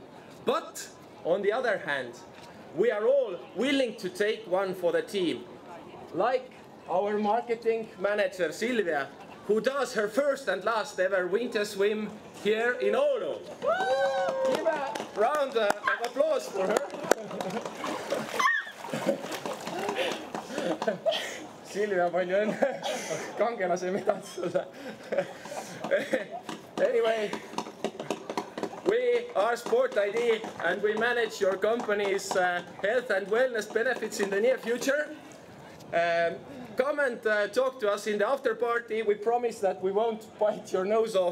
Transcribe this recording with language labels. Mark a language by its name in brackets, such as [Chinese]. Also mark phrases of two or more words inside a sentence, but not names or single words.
[English] But on the other hand, we are all willing to take one for the team. Like our marketing manager Silvia, who does her first and last ever winter swim here in Oulu. Give a round of applause for her. [Estonian] Silvia, palju õnne. Kangelase midagi sulle. [English] Anyway, we are Sport ID and we manage your company's health and wellness benefits in the near future. Come and talk to us in the after party. We promise that we won't bite your nose off.